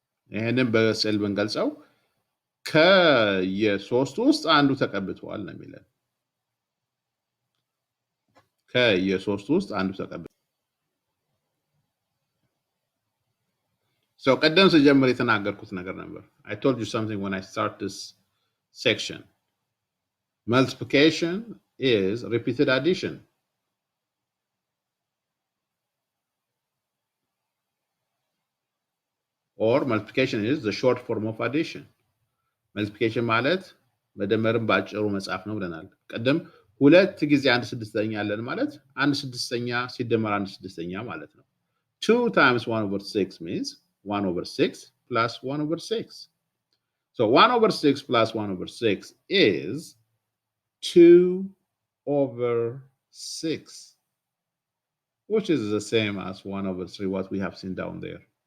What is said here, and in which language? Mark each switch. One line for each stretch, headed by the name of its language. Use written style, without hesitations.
Amharic: ይህንን በስዕል ብንገልጸው ከየሶስቱ ውስጥ አንዱ ተቀብቷል ነው የሚለን። ከየሶስቱ ውስጥ አንዱ ተቀብቷል። So ቀደም ስጀምር የተናገርኩት ነገር ነበር።
English: I told you something when I start this section. Multiplication is repeated addition. Or multiplication is the short form of addition.
Amharic: Multiplication ማለት መደመርን ባጭሩ መጻፍ ነው ብለናል። ቀደም ሁለት ጊዜ 1/6 አለን ማለት 1/6 ሲደመር 1/6 ማለት ነው።
English: 2 times 1/6 means 1/6 plus 1/6. So 1/6 plus 1/6 is 2/6, which is the same as 1/3, what we have seen down there.